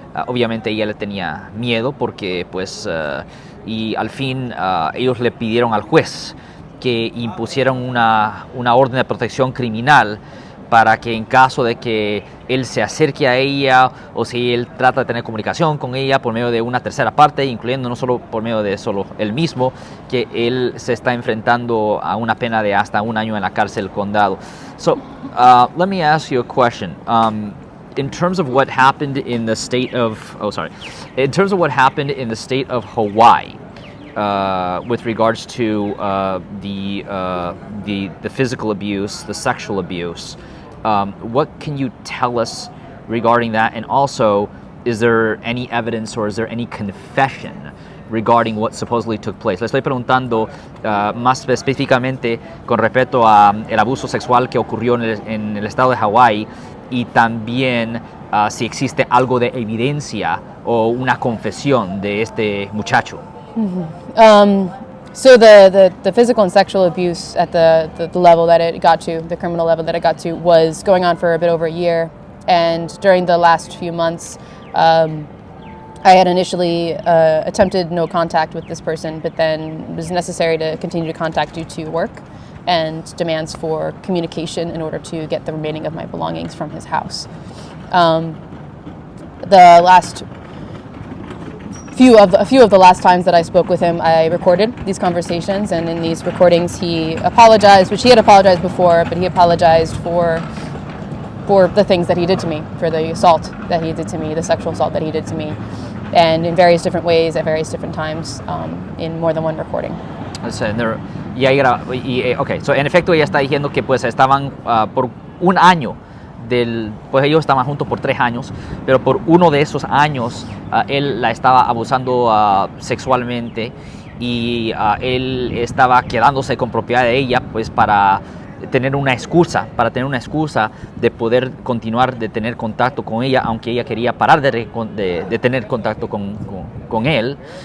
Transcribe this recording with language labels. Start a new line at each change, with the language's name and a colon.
Spanish: Obviamente ella le tenía miedo porque pues y al fin ellos le pidieron al juez que impusieran una orden de protección criminal para que en caso de que él se acerque a ella o si él trata de tener comunicación con ella por medio de una tercera parte, incluyendo no solo por medio de solo él mismo, que él se está enfrentando a una pena de hasta 1 año en la cárcel del condado.
English: So, let me ask you a question. In terms of what happened in the state of, Hawaii, with regards to the physical abuse, the sexual abuse, what can you tell us regarding that? And also, is there any evidence or is there any confession regarding what supposedly took place?
Spanish: Le estoy preguntando más específicamente con respecto a el abuso sexual que ocurrió en el estado de Hawái y también si existe algo de evidencia o una confesión de este muchacho.
English: So the physical and sexual abuse at the level that it got to, the criminal level that it got to, was going on for a bit over a year. And during the last few months, I had initially attempted no contact with this person, but then it was necessary to continue to contact due to work and demands for communication in order to get the remaining of my belongings from his house. The last a few of the last times that I spoke with him, I recorded these conversations, and in these recordings he apologized, which he had apologized before, but he apologized for the things that he did to me, for the assault that he did to me, the sexual assault that he did to me, and in various different ways at various different times in more than one recording.
Spanish: En efecto ella está diciendo que pues estaban por 1 año pues ellos estaban juntos por 3 años, pero por uno de esos años él la estaba abusando sexualmente y él estaba quedándose con propiedad de ella pues para tener una excusa de poder continuar de tener contacto con ella, aunque ella quería parar de tener contacto con él.